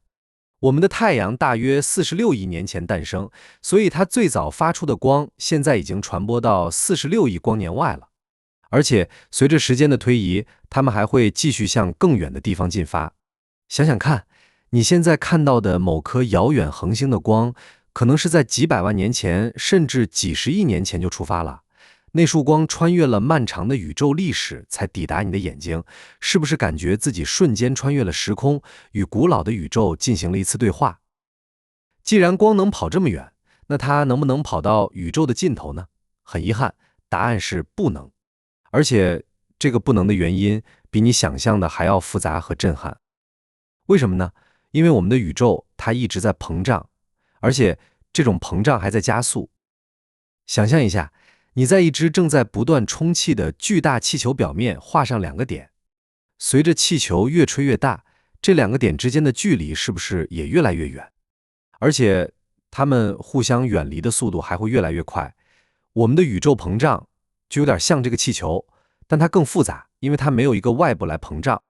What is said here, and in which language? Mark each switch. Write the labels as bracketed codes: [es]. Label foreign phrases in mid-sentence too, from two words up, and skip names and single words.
[zh] 我們的太陽大約46億年前誕生，所以它最早發出的光現在已經傳播到46億光年外了。而且隨着時間的推移，它們還會繼續向更遠的地方進發。想想看，你現在看到的某顆遙遠恆星的光，可能是在幾百萬年前，甚至幾十億年前就出發了。那束光穿越了漫長的宇宙歷史才抵達你的眼睛，是不是感覺自己瞬間穿越了時空，與古老的宇宙進行了一次對話？既然光能跑這麼遠，那它能不能跑到宇宙的盡頭呢？很遺憾，答案是不能。而且這個不能的原因比你想象的還要複雜和震撼。為什麼呢？因為我們的宇宙它一直在膨脹，而且這種膨脹還在加速。想象一下，你在一只正在不斷充气的巨大气球表面畫上2個點，隨着氣球越吹越大，這2個點之間的距離是不是也越來越遠？而且它們互相遠離的速度還會越來越快。我們的宇宙膨脹， 就有點像這個氣球，但它更複雜，因為它沒有一個外部来膨脹。